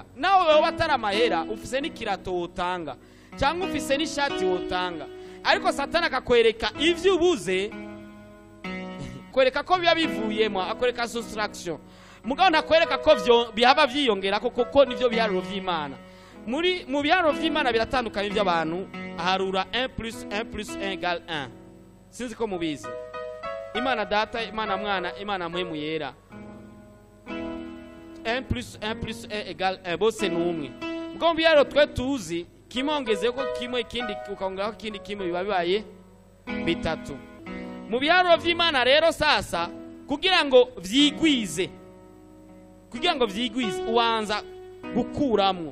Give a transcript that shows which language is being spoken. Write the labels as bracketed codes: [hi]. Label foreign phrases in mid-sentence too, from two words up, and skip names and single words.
[rn] Nawe wewe batari amahera ufise n'ikirato wotanga cyangwa ufise n'ishati wotanga. Ariko Satani akakwereka ivyo ubuze, kwereka ko biba bivuyemo, akwereka soustraction. Mugabo ntakwereka ko vyo bihaba vyiyongera kuko nivyo biharuro vy'Imana. Mu biharuro vy'Imana biratandukanye by'abantu. Harura [fr] 1 plus 1 plus 1 égale 1. [rn] Sinzi ko mubizi. Imana data, Imana mwana, Imana mpwemu yera. [fr] 1 plus 1 plus 1 égale 1. [rn] Bose n'umwe. Ngo mbiyaro twe tuzi kimongeze ko kimwe ikindi ukongeraho ikindi kimwe biba bibaye bitatu. Mu biharuro vy'Imana rero sasa kugira ngo vyigwize ubanza gukuramwo.